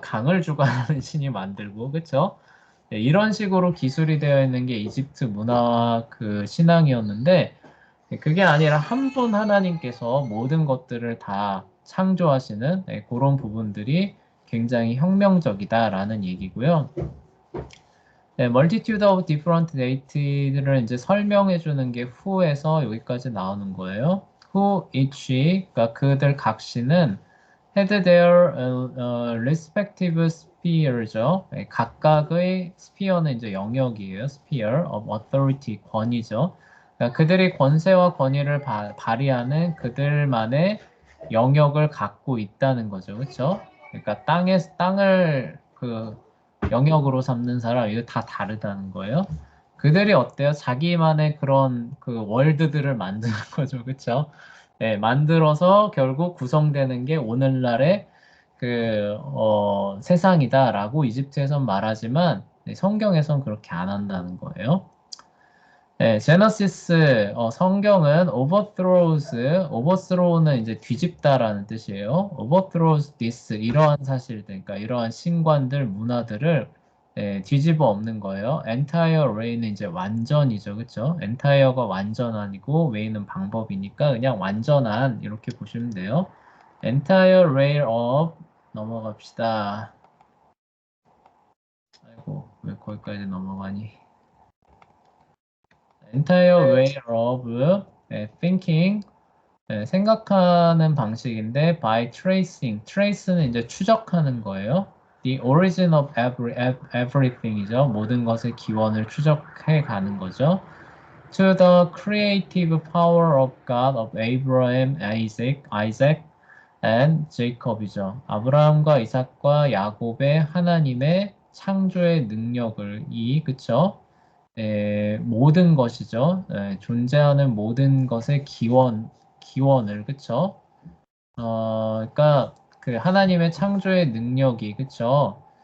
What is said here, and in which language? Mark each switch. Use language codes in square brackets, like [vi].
[ko] 강을 주관하는 신이 만들고 그쵸? 네, 이런 식으로 기술이 되어 있는 게 이집트 문화와 그 신앙이었는데 그게 아니라 한 분 하나님께서 모든 것들을 다 창조하시는 그런 부분들이 굉장히 혁명적이다라는 얘기고요. 네, [en] multitude of different deity [ko] 들을 이제 설명해 주는 게 who에서 여기까지 나오는 거예요. [en] who each, [ko] 그러니까 그들 각시는 [en] had their respective sphere죠. [ko] 네, 각각의 sphere는 이제 영역이에요. [en] sphere of authority, [ko] 권위죠. 그러니까 그들이 권세와 권위를 발휘하는 그들만의 영역을 갖고 있다는 거죠. 그렇죠? 그러니까 땅을 그 영역으로 삼는 사람 이거 다 다르다는 거예요. 그들이 어때요? 자기만의 그런 그 월드들을 만드는 거죠. 그렇죠? 네, 만들어서 결국 구성되는 게 오늘날의 그 세상이다라고 이집트에선 말하지만 네, 성경에선 그렇게 안 한다는 거예요. 네, 제너시스 성경은 overthrows는 이제 뒤집다라는 뜻이에요. [en] overthrows this [ko] 이러한 사실들, 그러니까 이러한 신관들, 문화들을 뒤집어 엎는 거예요. entire way는 이제 완전이죠, 그렇죠? entire가 완전 아니고 way는 방법이니까 그냥 완전한 이렇게 보시면 돼요. [en] entire way of [ko] 넘어갑시다. 아이고 왜 거기까지 넘어가니? [en] entire way of thinking [ko] 생각하는 방식인데 [en] by tracing trace는 [ko] 이제 추적하는 거예요. [en] The origin of everything이죠. [ko] 모든 것의 기원을 추적해 가는 거죠. [en] To the creative power of God of Abraham, Isaac and Jacob이죠. [ko] 아브라함과 이삭과 야곱의 하나님의 창조의 능력을 그쵸? 모든 것이죠. 존재하는 모든 것의 기원을, 그쵸? 그러니까 그 하나님의 창조의 능력이, 그쵸?